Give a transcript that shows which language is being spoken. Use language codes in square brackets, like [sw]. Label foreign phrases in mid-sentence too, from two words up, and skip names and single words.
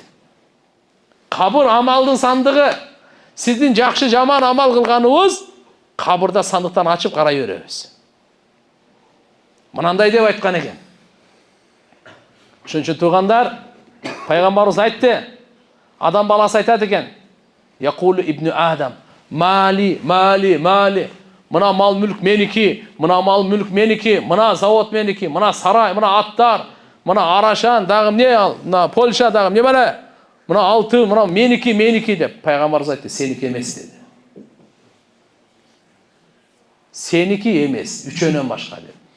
[ky] Кабыр амалдын сандыгы. Сиздин жакшы жаман амал кылганыбыз кабырда сандыктан ачып карай беребиз. Мынандай деп айткан экен. Ошон үчүн туугандар, пайгамбарыбыз айтты. Адам баласы айтат экен. [ar] يقول ابن آدم مالي. [ky] Мына мал мүлк меники, мына мал мүлк меники, мына завод меники, мына сарай, мына аттар, мына Арашан, дагы эмне ал, мына Польша дагы эмне бар? Мына алтын, мына меники деп. Пайгамбарыбыз айтты, сеники эмес деди. Сеники эмес, үчөөнөн башка деп.